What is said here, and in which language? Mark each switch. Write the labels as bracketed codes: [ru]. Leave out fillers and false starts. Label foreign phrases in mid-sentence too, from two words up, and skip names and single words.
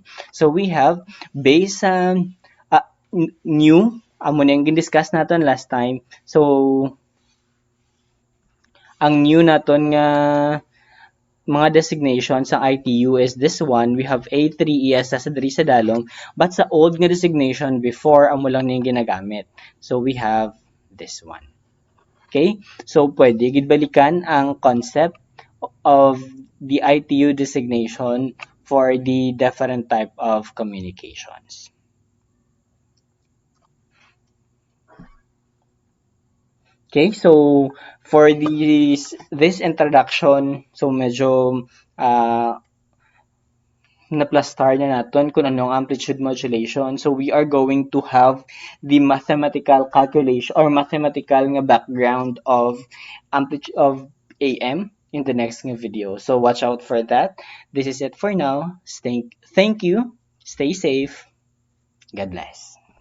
[hil] So, [en] we have based [hil] sa new, amo na yung gin-discuss natin [en] last time. [hil] So, ang new naton nga mga designation sa ITU is [en] this one. We have A3 ES [hil] sa diri sa dalong, but sa old nga designation before amo lang ning ginagamit. [en] So, we have this one. Okay? So, [hil] pwede gidbalikan ang [en] concept of the ITU designation for the different type of communications. Okay, so for this introduction, so [hil] medyo na-plastar na natin kung anong [en] amplitude modulation. So we are going to have the mathematical calculation or mathematical nga background of amplitude of AM in the next video. So watch out for that. This is it for now. Thank you. Stay safe. God bless.